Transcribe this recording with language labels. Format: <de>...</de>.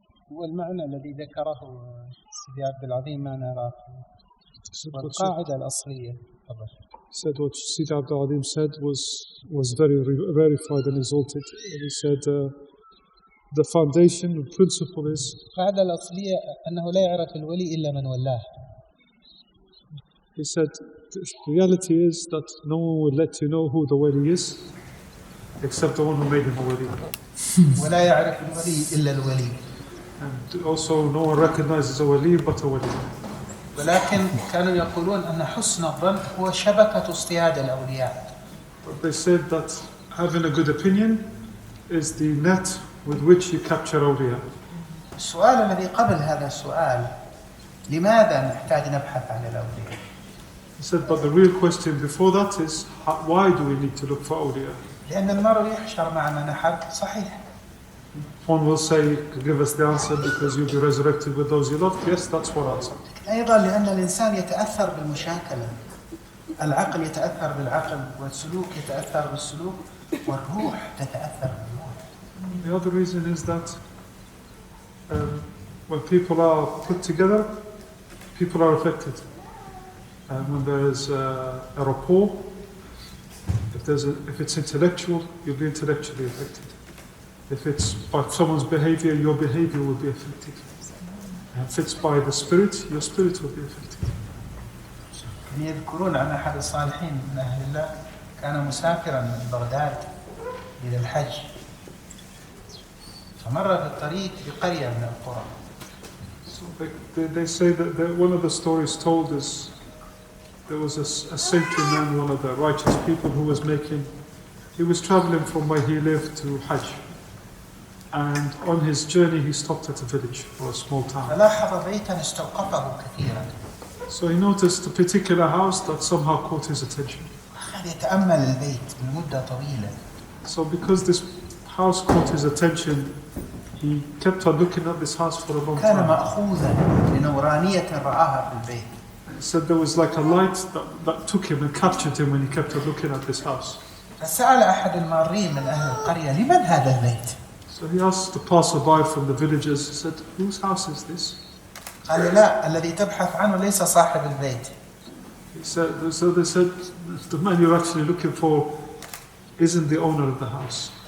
<ar>والمعنى الذي ذكره سيدي عبد العظيم ما نراه والقاعدة الأصلية.</ar> <en>Said what Sidi Abdul Adim said was very verified and exalted. And he said the foundation, the principle is</en> <ar>القاعدة الأصلية أنه لا يعرف الولي إلا من ولاه.</ar> <en>He said the reality is that no one will let you know who the wali is except the one who made him a wali.</en> <ar>ولا يعرف الولي إلا الولي.</ar> <en>And also no one recognizes a wali but a wali.</en> <ar>ولكن كانوا يقولون أن حسن الظن هو شبكة اصطياد الأولياء.</ar> <en>But they said that having a good opinion is the net with which you capture awliya.</en> <ar>السؤال الذي قبل هذا السؤال لماذا نحتاج نبحث عن الأولياء؟</ar> <en>He said, but the real question before that is, why do we need to look for awliya?</en> <ar>لأن المرء يحشر مع من أحب صحيح.</ar> <en>One will say, give us the answer because you'll be resurrected with those you loved. Yes, that's one answer.</en> <ar>أيضا لأن الإنسان يتأثر بالمشاكلة. العقل يتأثر بالعقل والسلوك يتأثر بالسلوك والروح تتأثر بالروح.</ar> <en>The other reason is that when people are put together, people are affected. When there is a rapport, if it's intellectual, you'll be intellectually affected. If it's by someone's behavior, your behavior will be affected. If it's by the spirit, your spirit will be affected.</en> <ar>يذكرون عن أحد الصالحين من أهل الله كان مسافرا من بغداد إلى الحج فمر في الطريق بقرية من القرى.</ar> <en>So they say that one of the stories told is there was a saintly man, one of the righteous people who he was traveling from where he lived to Hajj. And on his journey he stopped at a village or a small town.</en> <ar>فلاحظ بيتا استوقفه كثيرا.</ar> <en>So he noticed a particular house that somehow caught his attention.</en> <ar>أخذ يتأمل البيت لمدة طويلة.</ar> <en>So because this house caught his attention, he kept on looking at this house for a long</en> <ar>كان</ar> <en>time.</en> <ar>مأخوذا بنورانية رآها في البيت.</ar> <en>He said there was like a light that took him and captured him when he kept on looking at this house.</en> <ar>فسأل أحد المارين من أهل القرية لمن هذا البيت؟</ar> <en>So he asked the passerby from the villages, he said, whose house is this?</en> <ar>قال لا الذي تبحث عنه ليس صاحب البيت.</ar> <en>So they said, the man you're actually looking for isn't the owner of the house.</en>